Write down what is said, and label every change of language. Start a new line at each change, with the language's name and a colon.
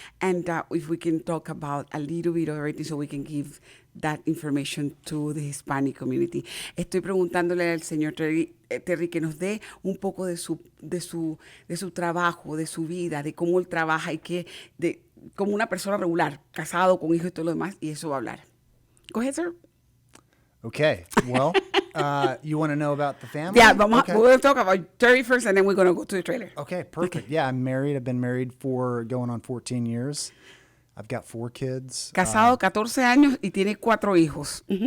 English: And if we can talk about a little bit of everything so we can give that information to the Hispanic community.
Spanish: Estoy preguntándole al señor Terry que nos dé un poco de su trabajo, de su vida, de cómo él trabaja y como una persona regular, casado, con hijos y todo lo demás, y eso va a hablar.
English: Go ahead, sir. Okay, well, you want to know about the family? Yeah, we're going to talk about Terry first, and then we're going to go to the trailer. Okay, perfect. Okay. Yeah, I'm married. I've been married for going on 14 years. I've got 4 kids.
Spanish: Casado 14 años y tiene 4 hijos.